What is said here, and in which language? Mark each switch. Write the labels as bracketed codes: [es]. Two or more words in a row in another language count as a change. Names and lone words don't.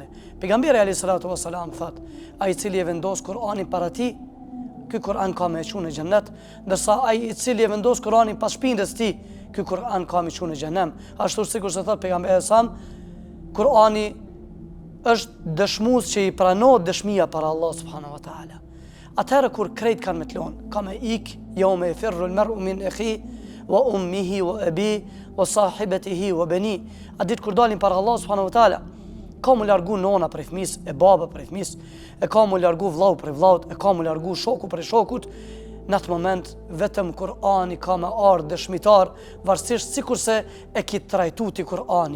[sq] Pejgamberi [ar] عليه الصلاة والسلام [sq] thot, ai i cili e vendos Kur'anin para ti, ky Kur'an ka me çunë në xhennet, ndërsa ai i cili e vendos Kur'anin pas shpinës ti, ky Kur'an ka me çunë në xhenem. Ashtu sikur se thot pejgamberi sam, Kur'ani është dëshmues që i pranohet dëshmia para Allah [ar] سبحانه وتعالى. [sq] Atëherë kur krejt kanë me të lonë, ka me ik, [ar] يوم يفر المرء من أخيه وأمه وأبي وصاحبته وبني. [sq] A ditë kur dalin para Allah [ar] سبحانه وتعالى, [sq] ka mu largu nona prej fëmis, e baba prej fëmis, e ka mu largu vllau prej vlaut, e ka mu largu shoku prej shokut. Në atë moment vetëm Kur'ani ka me ardhë dëshmitar, varësisht sikurse e ki trajtu ti Kur'anin.